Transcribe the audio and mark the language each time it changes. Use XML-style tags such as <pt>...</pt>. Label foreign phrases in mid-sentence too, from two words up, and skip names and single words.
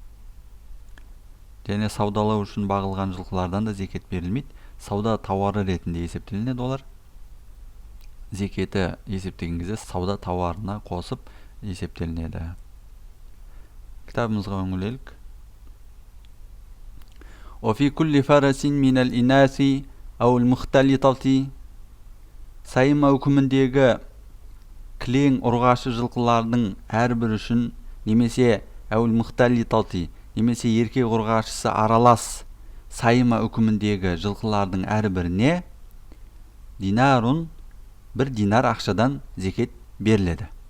<kk>Және саудалау үшін бағылған жылқылардан да зекет берілмейді. Сауда тауары ретінде есептелінеді олар. Зекеті есептеген кезде сауда тауарына қосып есептелінеді. Кітабымызға өңілелік.</kk> <ar>وفي كل فرس من الإناث أو المختلطة</ar> <kk>сайма үкіміндегі кілең ұрғашы жылқылардың әрбір үшін немесе</kk> <ar>أو المختلطة</ar> <kk>немесе еркек ұрғашысы аралас сайма үкіміндегі жылқылардың әрбіріне динарун 1 динар ақшадан зекет беріледі.</kk>